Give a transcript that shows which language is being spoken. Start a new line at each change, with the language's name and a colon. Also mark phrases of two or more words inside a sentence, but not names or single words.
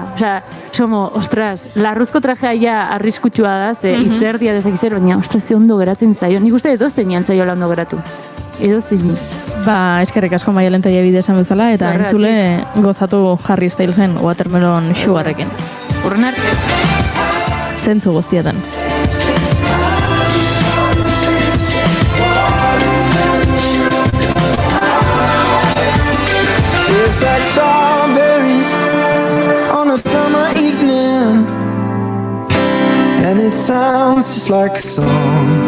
Spanish: Osea, ostras,
Basque: larruzko trajea ja arriskutsua da, ze izerdia dezakizer, baina, ostras, ze ondo geratzen zaio. Nik uste edo zeinan zaio ondo geratu. Edo zein. Eskerrik asko Maialen Tellabide esan bezala, eta entzule gozatu Harry Stylesen Watermelon Sugarrekin. Urren arte. Zentzu guztietan.
English: Tastes like strawberries on a summer evening, and it sounds just like a song.